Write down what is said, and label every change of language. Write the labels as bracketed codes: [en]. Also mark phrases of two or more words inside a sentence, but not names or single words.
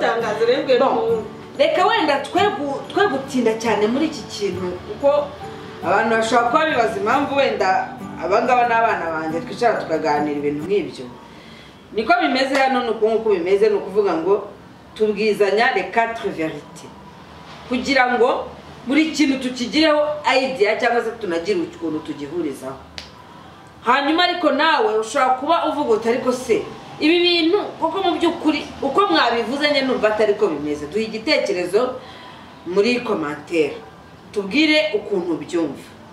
[rw] utangaza rwe n'umuhungu reka wenda twe gutinda cyane muri iki kintu kuko abantu bashobora kuba bibaza impamvu wenda abangaba n'abana banjye twicara tukaganira ibintu nk'ibyo niko bimeze hano nuko nk'uko bimeze ni ukuvuga ngo tubwizanya [fr] les quatre vérités [rw] kugira ngo buri kintu tukigireho idea cyangwa se tunagire ukuntu tugihurizaho hanyuma ariko nawe ushobora kuba uvuga uti ariko se ibi bintu kuko mu by'ukuri uko mwabivuze nye numva atari ko bimeze duha igitekerezo muri commentaire tubwire ukuntu byumva